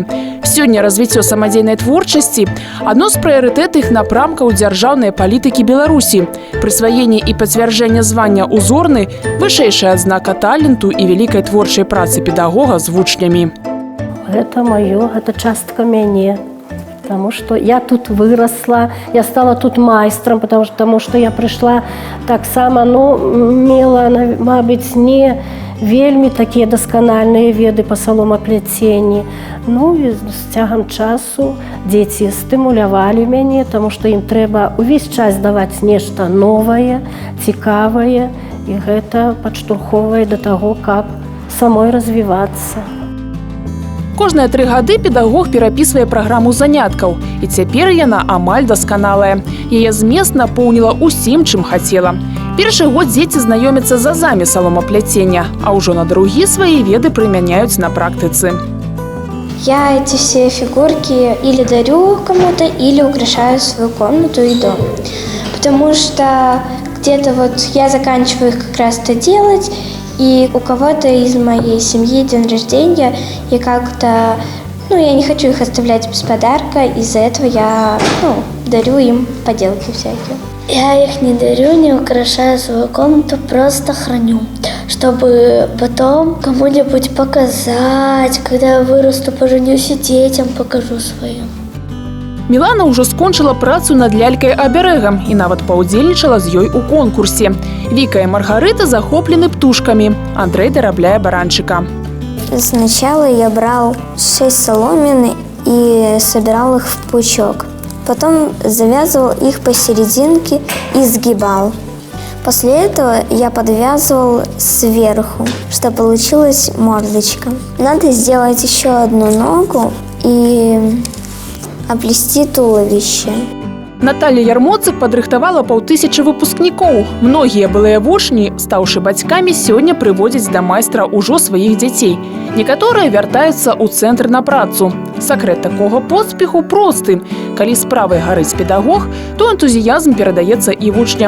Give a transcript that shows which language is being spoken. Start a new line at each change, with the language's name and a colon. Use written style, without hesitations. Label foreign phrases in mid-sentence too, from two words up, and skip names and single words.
Belarusian: Сёння развіццё самадзейнай творчасці – адно з прыярытэтных напрамкаў дзяржаўнай палітыкі Беларусі. Прысваенне і пацвярджэнне звання узорны – вышэйшая адзнака таленту і вялікай творчай працы педагога з вучнямі. Гэта маё, гэта частка мяне.
Russian: Потому что я тут выросла, я стала тут майстром, потому что я пришла
Belarusian: так само, мела, мабыць, не вельмі такія дасканальныя веды па саломапляценні. І з цягам часу дзеці стымулявалі мяне, таму што ім трэба ўвесь час даваць нешта новае, цікавае. І гэта падштурхоўвае да таго, каб самой развівацца. Кожныя 3 гады педагог перапісвае праграму заняткаў, і цяпер яна амаль дасканалая. Яе змест напоўніла усім, чым хацела. Першы год дзеці знаёмяцца з азамі саломапляцення, а ўжо на другі свае веды прымяняюць на практыцы.
Russian: Я эти все фигурки или дарю кому-то, или украшаю свою комнату и дом. Потому что где-то вот я заканчиваю их как раз-то делать, и у кого-то из моей семьи день рождения, и как-то, я не хочу их оставлять без подарка, из-за этого я, дарю им поделки всякие. Я их не дарю, не украшаю свою комнату, просто храню, чтобы потом кому-нибудь показать, когда я вырасту, поженюсь и детям покажу своим.
Belarusian: Мілана ўжо скончыла працу над лялькай-абярэгам і нават паўдзельнічала з ёй у конкурсе. Віка і Маргарыта захоплены птушкамі. Андрэй дарабляе баранчыка.
Russian: Сначала я брал 6 соломин и собирал их в пучок. Потом завязывал их посерединке и сгибал. После этого я подвязывал сверху, что получилась мордочка. Надо сделать еще одну ногу и оплести туловище.
Belarusian: Наталья Ярмоцык падрыхтавала 5000 выпускнікоў. Многія былыя вучні, стаўшы бацькамі, сёння прыводзяць да майстра ўжо сваіх дзяцей. Некаторыя вяртаюцца ў цэнтр на працу. Сакрэт такога поспеху просты. Калі справай гарыць педагог, то энтузіязм перадаецца і вучням.